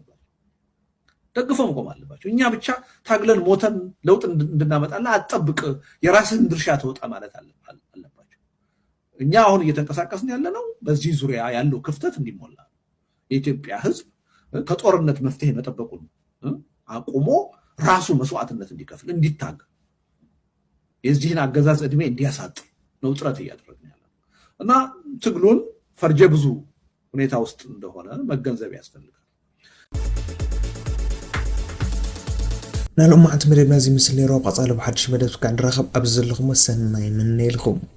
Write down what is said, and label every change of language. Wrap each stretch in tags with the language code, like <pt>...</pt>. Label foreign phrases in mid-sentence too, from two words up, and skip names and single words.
<am>አለባቸው። እኛ ብቻ ታግለን ሞተን ለውጥ እንድናመጣና አጠብቅ የራስን ድርሻ ተወጣ ማለት አለባቸው። እኛ አሁን እየተንቀሳቀስን ያለነው በዚህ ዙሪያ ያለው ክፍተት እንዲሞላ የኢትዮጵያ ህዝብ ከጦርነት መፍትሄ መጠበቁን አቁሞ ራሱ መስዋዕትነት እንዲከፍል እንዲታገል የዚህን አገዛዝ እድሜ እንዲያሳጥር ነው ጥረት እያደረግን ያለው እና ትግሉን ፈርጀ ብዙ ሁኔታ ውስጥ እንደሆነ መገንዘብ ያስፈልጋል።</am> <ti>ናሎም ማዕንቲ መደብና እዚ ምስሊ ነይሮ። ቀፃሊ ብሓድሽ መደብ ክዓ ንራኸብ ኣብዚ ዘለኹም ሰናይ መነ ኢልኩም</ti>